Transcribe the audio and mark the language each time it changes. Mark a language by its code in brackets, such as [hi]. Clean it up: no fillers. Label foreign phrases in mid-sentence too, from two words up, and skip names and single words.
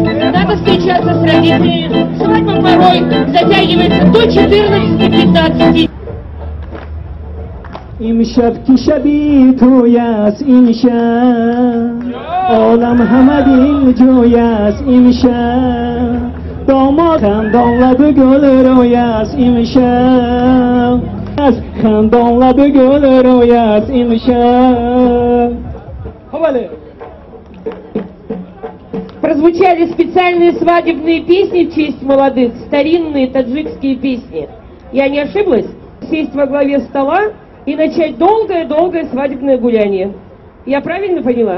[ru] Надо встречаться с родителями. Свадьба порой затягивается до 14-15. [fa] امشب که شبی توی است این شب عالم همه دل جوی است این شب داماد خندانلب گل روی است این شب از خندانلب گل روی است این شب. [ru] Прозвучали специальные свадебные песни в честь молодых, старинные таджикские песни. Я не ошиблась? Сесть во главе стола и начать долгое-долгое свадебное гуляние. Я правильно поняла?